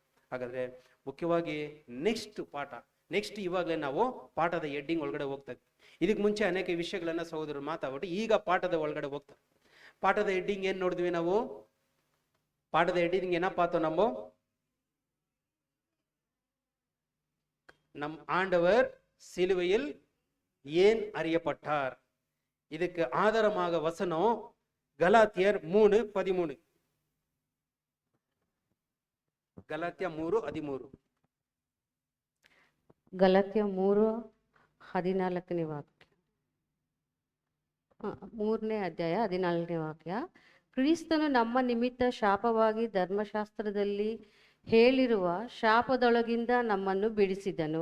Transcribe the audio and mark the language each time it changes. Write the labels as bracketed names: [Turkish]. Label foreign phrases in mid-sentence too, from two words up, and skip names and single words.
[Kannada] ಹಾಗಾದ್ರೆ ಮುಖ್ಯವಾಗಿ ನೆಕ್ಸ್ಟ್ ಇವಾಗಲೇ ನಾವು ಪಾಠದ ಹೆಡ್ಡಿಂಗ್ ಒಳಗಡೆ ಹೋಗ್ತಾ ಇದ್ವಿ. ಇದಕ್ಕೆ ಮುಂಚೆ ಅನೇಕ ವಿಷಯಗಳನ್ನ ಸಹೋದರರು ಮಾತಾಡ್ಬಿಟ್ಟು ಈಗ ಪಾಠದ ಒಳಗಡೆ ಹೋಗ್ತಾರೆ. ಪಾಠದ ಹೆಡ್ಡಿಂಗ್ ಏನ್ ನೋಡಿದ್ವಿ ನಾವು? ಪಾಠದ ಹೆಡ್ಡಿಂಗ್ ಏನಪ್ಪ ಆತೋ, [Tamil] நம் ஆண்டவர் சிலுவையில் ஏன் அறியப்பட்டார். இதுக்கு ஆதாரமாக வசனம் கலாத்தியர் 3:13. [Kannada] ಗಲಾತ್ಯ 3:13. ಗಲಾತ್ಯ 3:14ನೇ ವಾಕ್ಯ, 3ನೇ ಅಧ್ಯಾಯ 14ನೇ ವಾಕ್ಯ. ಕ್ರಿಸ್ತನು ನಮ್ಮ ನಿಮಿತ್ತ ಶಾಪವಾಗಿ ಧರ್ಮಶಾಸ್ತ್ರದಲ್ಲಿ ಹೇಳಿರುವ ಶಾಪದೊಳಗಿಂದ ನಮ್ಮನ್ನು ಬಿಡಿಸಿದನು.